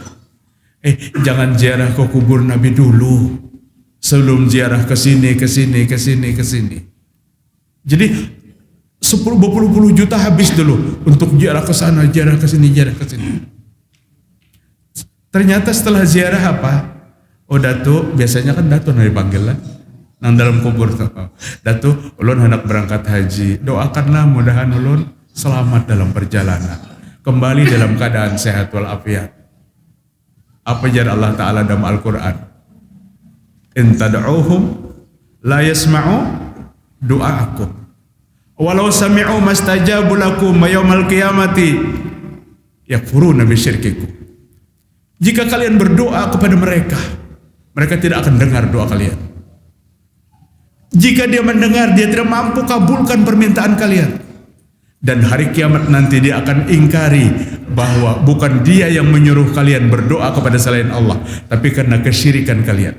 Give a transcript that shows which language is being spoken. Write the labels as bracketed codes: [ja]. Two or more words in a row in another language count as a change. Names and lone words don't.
[id] Jangan ziarah ke kubur Nabi dulu, sebelum ziarah ke sini. Jadi 10 juta habis dulu untuk ziarah ke sana, ziarah ke sini. Ternyata setelah ziarah apa? Oh Datuk, biasanya kan Datuk yang dipanggil lah. [bjn] Nang dalam kubur tuh. Datuk, ulun hendak berangkat haji. Doakanlah mudahan ulun selamat dalam perjalanan. [id] Kembali dalam keadaan sehat walafiat. Apa jar Allah Ta'ala dalam Al-Quran? [ar] إن تدعوهم لا يسمعوا دعاءكم. ولو سمعوا ما استجابوا لكم يوم القيامة يكفرون بشرككم. [id] Jika kalian berdoa kepada mereka, mereka tidak akan dengar doa kalian. Jika dia mendengar, dia tidak mampu kabulkan permintaan kalian. Dan hari kiamat nanti dia akan ingkari bahwa bukan dia yang menyuruh kalian berdoa kepada selain Allah, tapi karena kesyirikan kalian.